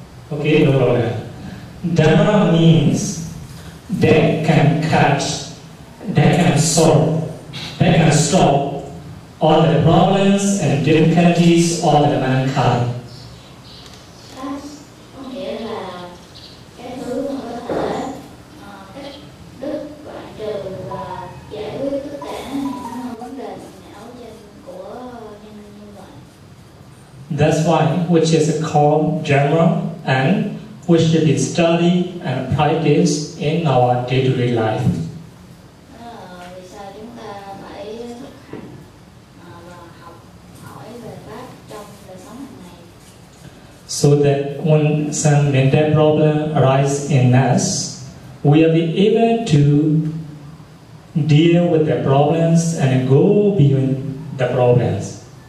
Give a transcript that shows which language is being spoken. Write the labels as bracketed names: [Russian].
[English] Okay, no problem. Dhamma means that can catch, that can solve, that can stop all the problems and difficulties of the mankind. [Vietnamese] Có nghĩa là cái thứ mà có thể cắt đứt, đoạn trừ và giải quyết tất cả những vấn đề não trên của nhân loại. [English] That's why which is called Dhamma and we should be studied and practice in our day-to-day life. [Vietnamese] Vì sao chúng ta phải thực hành và học hỏi về Pháp trong đời sống hàng ngày? [English] So that when some mental problem arises in us, we will be able to deal with the problems and go beyond the problems.